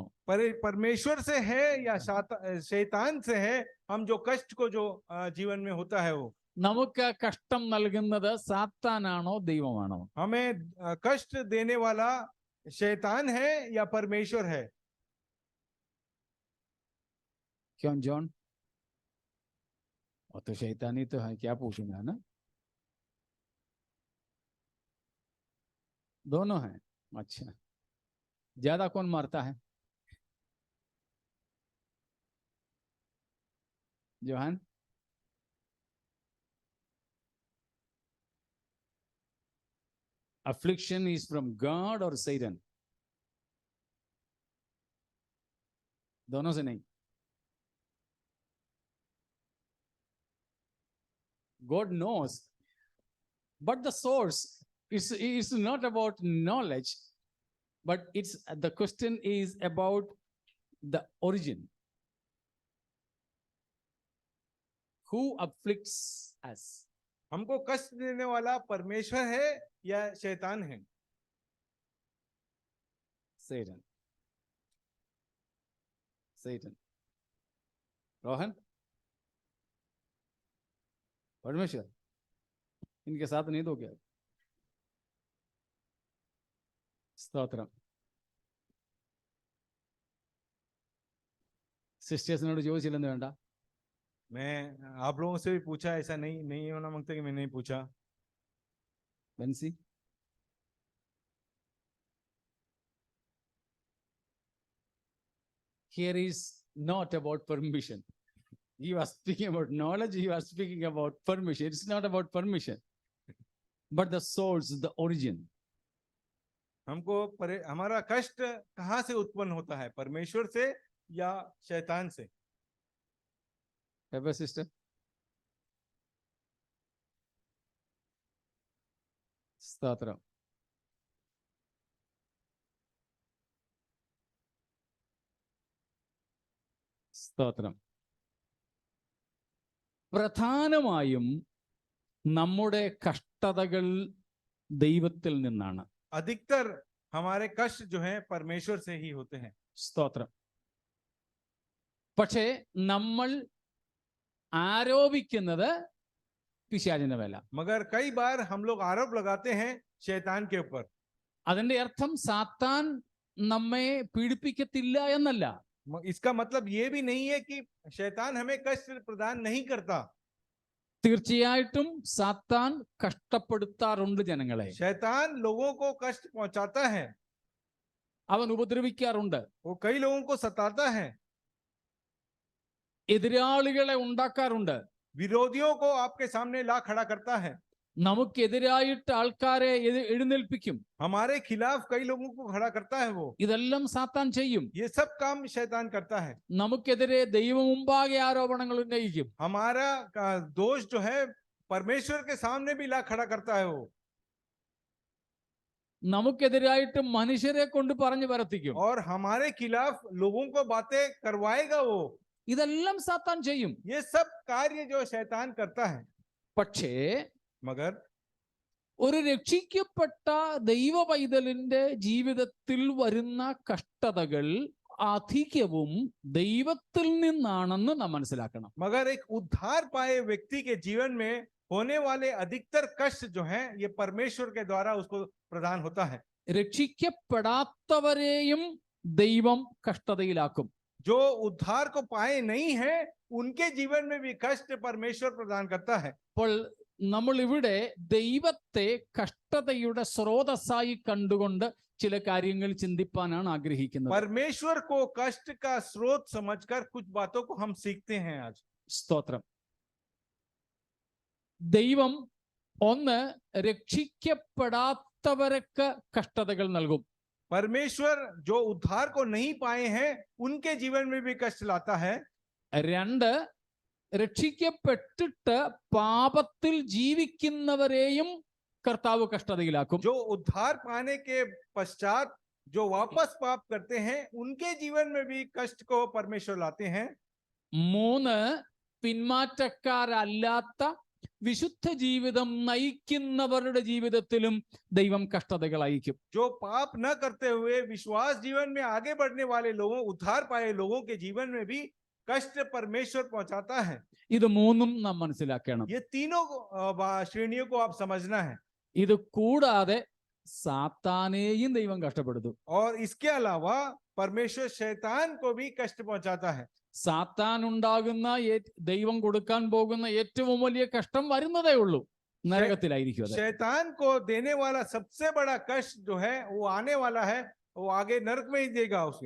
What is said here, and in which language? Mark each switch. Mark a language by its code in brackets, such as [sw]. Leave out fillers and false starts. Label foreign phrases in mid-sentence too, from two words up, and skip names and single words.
[hi] परमेश्वर से है या शैतान से है? हम जो कष्ट को जो जीवन में होता है वो [ml] നമുക്ക് കഷ്ടം നൽകുന്നത് സാത്താനാണോ ദൈവമാണോ? [hi] हमें कष्ट देने वाला शैतान है या परमेश्वर है? क्यों जॉन? और तो शैतानी तो है, क्या पूछूंगा ना? दोनों हैं. अच्छा, ज्यादा कौन मारता है? जोहान? [en] Affliction is from God or Satan? [hi] दोनों से नहीं. [en] God knows, but the source is not about knowledge, but the question is about the origin. Who afflicts us? [hi] हमको कष्ट देने वाला परमेश्वर है या शैतान है? [en] Satan. Satan. [hi] रोहन? परमेश्वर? इनके साथ नहीं दो क्या? [ml] സ്തോത്രം. സിസ്റ്റേഴ്സിനോട് ചോദിച്ചില്ലെന്ന് വേണ്ട. [hi] मैं आप लोगों से भी पूछा, ऐसा नहीं होना मांगता कि मैं नहीं पूछा. बंसी? [en] Here is not about permission. He was speaking about knowledge. He was speaking about permission. It's not about permission, but the source, the origin. [hi] हमको हमारा कष्ट कहाँ से उत्पन्न होता है, परमेश्वर से या शैतान से? [en] Pepper sister? [ml] സ്തോത്രം. സ്തോത്രം. പ്രധാനമായും നമ്മുടെ കഷ്ടതകൾ ദൈവത്തിൽ നിന്നാണ്. [hi] अधिकतर हमारे कष्ट जो है परमेश्वर से ही होते हैं. [ml] സ്തോത്രം. പക്ഷേ നമ്മൾ ആരോപിക്കുന്നത് പിശാചിന്റെ മേല. [hi] मगर कई बार हम लोग आरोप लगाते हैं शैतान के ऊपर. [ml] അതിന്റെ അർത്ഥം സാത്താൻ നമ്മെ പീഡിപ്പിക്കത്തില്ല എന്നല്ല. [hi] इसका मतलब ये भी नहीं है कि शैतान हमें कष्ट प्रदान नहीं करता. [ml] തീർച്ചയായിട്ടും സാത്താൻ കഷ്ടപ്പെടുത്താറുണ്ട് ജനങ്ങളെ. [hi] शैतान लोगों को कष्ट पहुंचाता है. [ml] അവൻ ഉപദ്രവിക്കാറുണ്ട്. [hi] वो कई लोगों को सताता है. [ml] എതിരാളികളെ ഉണ്ടാക്കാറുണ്ട്. [hi] विरोधियों को आपके सामने ला खड़ा करता है. [ml] നമുക്കെതിരായിട്ട് ആൾക്കാരെ എഴുന്നേൽപ്പിക്കും. [hi] हमारे खिलाफ कई लोगों को खड़ा करता है वो. [ml] ഇതെല്ലാം സാത്താൻ ചെയ്യും. [hi] ये सब काम शैतान करता है. [ml] നമുക്കെതിരെ ദൈവം മുമ്പാകെ ആരോപണങ്ങൾ ഉന്നയിക്കും. [hi] हमारा दोष जो है परमेश्वर के सामने भी ला खड़ा करता है वो. [ml] നമുക്കെതിരായിട്ട് മനുഷ്യരെ കൊണ്ട് പറഞ്ഞു വരത്തിക്കും. [hi] और हमारे खिलाफ लोगों को बातें करवाएगा वो. [ml] ഇതെല്ലാം സാത്താൻ ചെയ്യും. [hi] ये सब कार्य जो शैतान करता है, [ml] പക്ഷേ [hi] मगर [ml] ഒരു രക്ഷിക്കപ്പെട്ട ദൈവ പൈതലിന്റെ ജീവിതത്തിൽ വരുന്ന കഷ്ടതകൾ അധികവും ദൈവത്തിൽ നിന്നാണെന്ന് നാം മനസ്സിലാക്കണം. [hi] मगर एक उद्धार पाए व्यक्ति के जीवन में होने वाले अधिकतर कष्ट जो हैं, ये परमेश्वर के द्वारा उसको प्रदान होता है. [ml] രക്ഷിക്കപ്പെടാത്തവരെയും ദൈവം കഷ്ടതയിലാക്കും. [hi] जो उद्धार को पाए नहीं है, उनके जीवन में भी कष्ट परमेश्वर प्रदान करता है. [ml] അപ്പോൾ നമ്മൾ ഇവിടെ ദൈവത്തെ കഷ്ടതയുടെ സ്രോതസ്സായി കണ്ടുകൊണ്ട് ചില കാര്യങ്ങൾ ചിന്തിപ്പാനാണ് ആഗ്രഹിക്കുന്നത്. [hi] परमेश्वर को कष्ट का स्रोत समझकर कुछ बातों को हम सीखते हैं आज. [ml] സ്തോത്രം. ദൈവം ഒന്ന് രക്ഷിക്കപ്പെടാത്തവർക്ക് കഷ്ടതകൾ നൽകും. [hi] परमेश्वर जो उद्धार को नहीं पाए हैं, उनके जीवन में भी कष्ट लाता है. [ml] രണ്ട്, രക്ഷിക്കപ്പെട്ടിട്ട് പാപത്തിൽ ജീവിക്കുന്നവരെയും കർത്താവ് കഷ്ടതയിലാക്കും. [hi] जो उद्धार पाने के पश्चात जो वापस पाप करते हैं, उनके जीवन में भी कष्ट को परमेश्वर लाते हैं. [ml] മൂന്ന്, പിന്മാറ്റക്കാരല്ലാത്ത വിശുദ്ധ ജീവിതം നയിക്കുന്നവരുടെ ജീവിതത്തിലും ദൈവം കഷ്ടതകൾ അയക്കും. [hi] जो पाप न करते हुए विश्वास जीवन में आगे बढ़ने वाले लोगों, उद्धार पाए लोगों के जीवन में भी कष्ट परमेश्वर पहुंचाता है. [ml] ഇത് മൂന്നും നാം മനസ്സിലാക്കണം. [hi] ये तीनों श्रेणियों को आप समझना है. [ml] ഇത് കൂടാതെ സാത്താനെയും ദൈവം കഷ്ടപ്പെടുത്തും. [hi] और इसके अलावा परमेश्वर शैतान को भी कष्ट पहुंचाता है. [ml] സാത്താൻ ഉണ്ടാകുന്ന ദൈവം കൊടുക്കാൻ പോകുന്ന ഏറ്റവും വലിയ കഷ്ടം വരുന്നതേ ഉള്ളൂ, നരകത്തിലായിരിക്കും അത്. [hi] शैतान को देने वाला सबसे बड़ा कष्ट जो है वो आने वाला है, वो आगे नरक में ही देगा उसे.